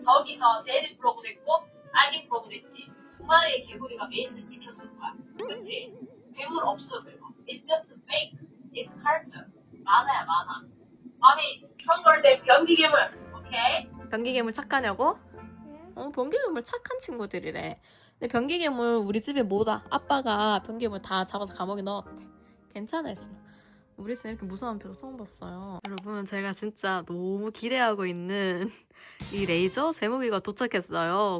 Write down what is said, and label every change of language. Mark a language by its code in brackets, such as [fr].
[ko] 저기서 데리 프로그도 있고 아기 프로그도 있지. 두 마리의 개구리가 메이스를 지켜주는 거야. 그렇지? 괴물 없어. 그리고 [en] It's just fake. It's cartoon. [ko] 만화야, 만화. [en] mommy stronger than 변기 괴물. [ko] 오케이. 변기괴물 착하냐고? 변기괴물 착한 친구들이래. 근데 변기괴물 우리 집에 뭐다? 아빠가 변기괴물 다 잡아서 감옥에 넣었대. 괜찮아 했어. 우리 집 이렇게 무서운 표정 처음 봤어요. 여러분, 제가 진짜 너무 기대하고 있는 이 레이저 제모기가 도착했어요.